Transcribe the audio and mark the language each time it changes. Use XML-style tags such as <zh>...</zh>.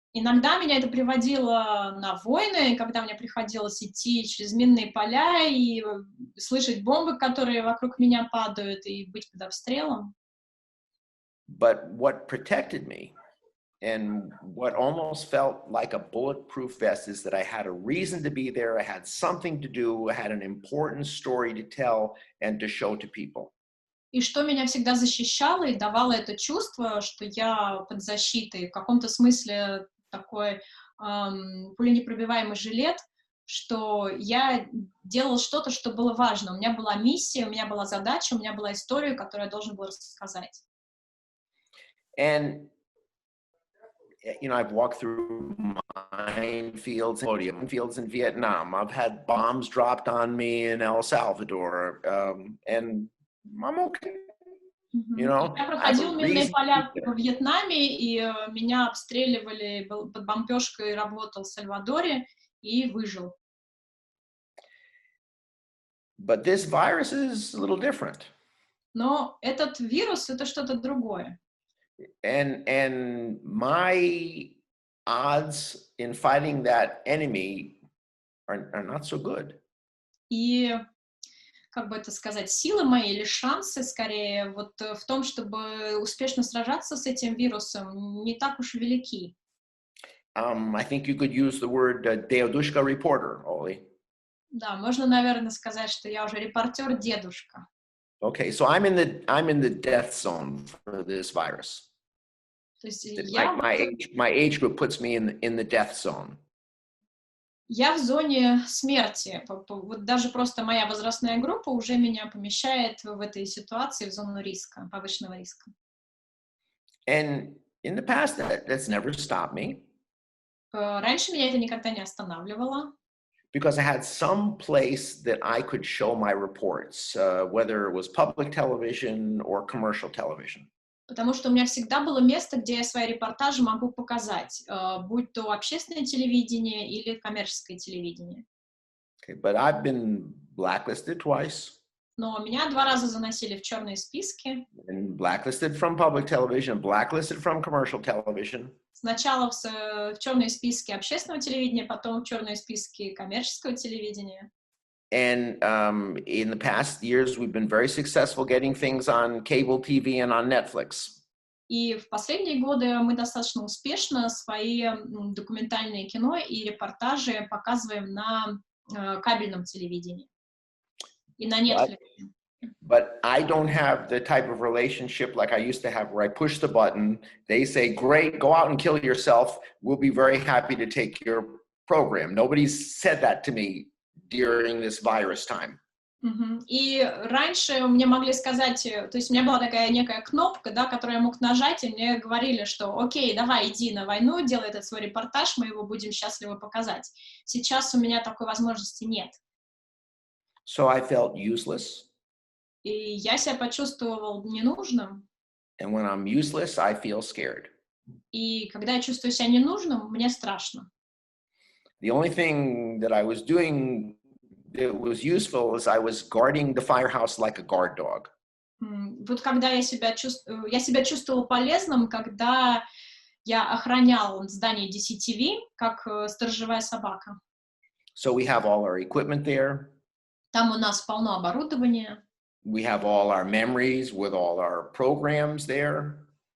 <ru>Иногда меня это приводило на войны, когда мне приходилось идти через минные поля и слышать бомбы, которые вокруг меня падают, и быть под обстрелом.</ru> <en>But what protected me and what almost felt like a bulletproof vest is that I had a reason to be there, I had something to do, I had an important story to tell and to show to people.</en> <ru>И что меня всегда защищало и давало это чувство, что я под защитой, в каком-то смысле такой пуленепробиваемый жилет, что я делал что-то, что было важно. У меня была миссия, у меня была задача, у меня была история, которую я должен был рассказать.</ru> <en>And you know, I've walked through minefields in Vietnam. I've had bombs dropped on me in El Salvador, and I'm okay. You know,</en> <ru>я проходил минные поля во Вьетнаме, и меня обстреливали, был под бомбежкой, работал в Сальвадоре и выжил.</ru> <en>But this virus is a little different.</en> <ru>Но этот вирус — это что-то другое.</ru> <en>And my odds in fighting that enemy are not so good.</en> <ru>И, как бы это сказать, силы мои или шансы, скорее, вот в том, чтобы успешно сражаться с этим вирусом, не так уж велики.</ru> <en>I think you could use the word deodushka reporter, Oli.</en> <ru>Да, можно, наверное, сказать, что я уже репортер-дедушка.</ru> <en>Okay, so I'm in the death zone for this virus.</en> <ru>То есть</ru> <en>My age group puts me in the death zone.</en> <ru>Я в зоне смерти. Вот даже просто моя возрастная группа уже меня помещает в этой ситуации в зону риска, повышенного риска.</ru> <en>And in the past, that's never stopped me.</en> <ru>Раньше меня это никогда не останавливало.</ru> <en>Because I had some place that I could show my reports, whether it was public television or commercial television.</en> <ru>Потому что у меня всегда было место, где я свои репортажи могу показать, будь то общественное телевидение или коммерческое телевидение.</ru> <en>Okay, but I've been blacklisted twice.</en> <ru>но меня 2 раза заносили в черные списки.</ru> <en>And blacklisted from public television, blacklisted from commercial television.</en> <ru>Сначала в черные списки общественного телевидения, потом в черные списки коммерческого телевидения.</ru> <en>And in the past years, we've been very successful getting things on cable TV and on Netflix.</en> <ru>И в последние годы мы достаточно успешно свои документальные кино и репортажи показываем на кабельном телевидении и на Netflix.</ru> <en>But I don't have the type of relationship like I used to have, where I push the button, they say, great, go out and kill yourself. We'll be very happy to take your program. Nobody's said that to me during this virus time.</en> <ru>И раньше мне могли сказать, то есть у меня была такая некая кнопка, да, которую я мог нажать, и мне говорили, что окей, давай, иди на войну, делай этот свой репортаж, мы его будем счастливо показать. Сейчас у меня такой возможности нет.</ru> <en>So I felt useless.</en> <ru>И я себя почувствовал ненужным.</ru> <en>And when I'm useless, I feel scared.</en> <ru>И когда я чувствую себя ненужным, мне страшно.</ru> <en>The only thing that I was doing that was useful is I was guarding the firehouse like a guard dog.</en> <ru>Вот когда я себя чувствовал полезным, когда я охранял здание DCTV, как сторожевая собака.</ru> <en>So we have all our equipment there.</en> <ru>Там у нас полно оборудования.</ru> <en>We have all our memories with all our programs there.</en>